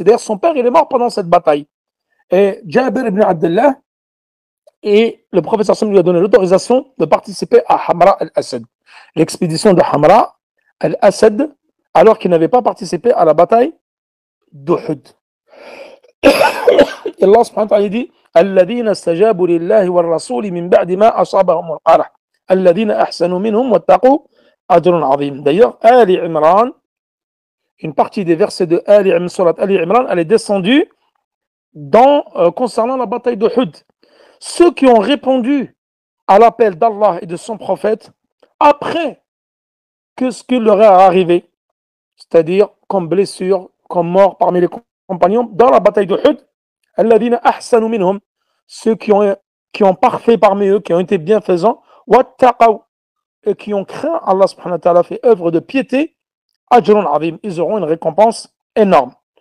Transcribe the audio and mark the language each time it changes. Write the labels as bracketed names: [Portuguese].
[French] Et d'ailleurs, son père, il est mort pendant cette bataille. Et Jabir ibn Abdullah, et le prophète sallallahu lui a donné l'autorisation de participer à Hamra al-Assad, l'expédition de Hamra al-Assad, alors qu'il n'avait pas participé à la bataille d'Uhud. [Arabic] Et Allah subhanahu wa ta'ala dit الذين استجابوا لله والرسول من بعد ما أصابهم القرح الذين أحسنوا منهم واتقوا أجر عظيم. [French] D'ailleurs, Ali Imran, une partie des versets de Surat Ali Imran, elle est descendue concernant la bataille d'Uhud. Ceux qui ont répondu à l'appel d'Allah et de son prophète après que ce qui leur est arrivé, c'est-à-dire comme blessure, comme mort parmi les compagnons dans la bataille d'Uhud, [Arabic] alladhina ahsanu minhum, [French] ceux qui ont parfait parmi eux, qui ont été bienfaisants, wattaqaw, et qui ont craint Allah subhanahu wa ta'ala, fait œuvre de piété, [Arabic] ajrun azim, [French] ils auront une récompense énorme.